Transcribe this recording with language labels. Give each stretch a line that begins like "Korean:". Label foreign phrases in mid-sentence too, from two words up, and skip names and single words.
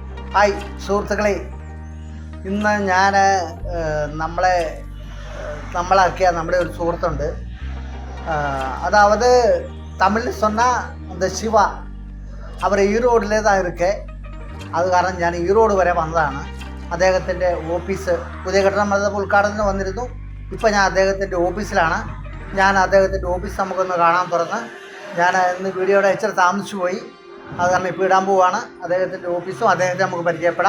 Malayalam: ഹായ് സുഹൃത്തുക്കളെ, ഇന്ന് ഞാൻ നമ്മളാക്കിയ നമ്മുടെ ഒരു സുഹൃത്തുണ്ട്.
Tamil: அதாவது தமிழ் சொன்னால் அந்த சிவா அவர் ஈரோடிலே தான் இருக்கு.
Malayalam: അത് കാരണം ഞാൻ ഈറോഡ് വരെ വന്നതാണ്. അദ്ദേഹത്തിൻ്റെ ഓഫീസ് പുതിയ കെട്ടിടം ഉദ്ഘാടനത്തിന് വന്നിരുന്നു. ഇപ്പോൾ ഞാൻ അദ്ദേഹത്തിൻ്റെ ഓഫീസിലാണ്. ഞാൻ അദ്ദേഹത്തിൻ്റെ ഓഫീസ് നമുക്കൊന്ന് കാണാൻ തുറന്ന് ഞാൻ ഇന്ന് വീഡിയോയുടെ ഇച്ചിരി താമസിച്ചു പോയി. അത് കാരണം ഇപ്പോൾ ഇടാൻ പോവുകയാണ്. അദ്ദേഹത്തിൻ്റെ ഓഫീസും അദ്ദേഹത്തെ നമുക്ക് പരിചയപ്പെടാം.